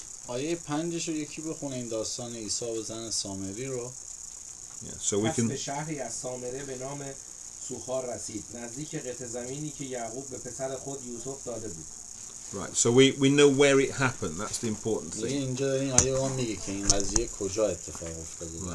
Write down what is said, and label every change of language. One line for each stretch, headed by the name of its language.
Persian: آیه 5 رو یکی بخونه، این داستان عیسی و زن سامری رو.
English: So we
Persian: پس
English: can.
Persian: به شهری از سامره به نام سوخار رسید، نزدیک قطع زمینی که یعقوب به پسر خود یوسف داده بود.
English: Right, so we know where it happened. That's the important thing.
Persian: اینجا این آیه به ما میگه که این قضیه کجا اتفاق افتاده.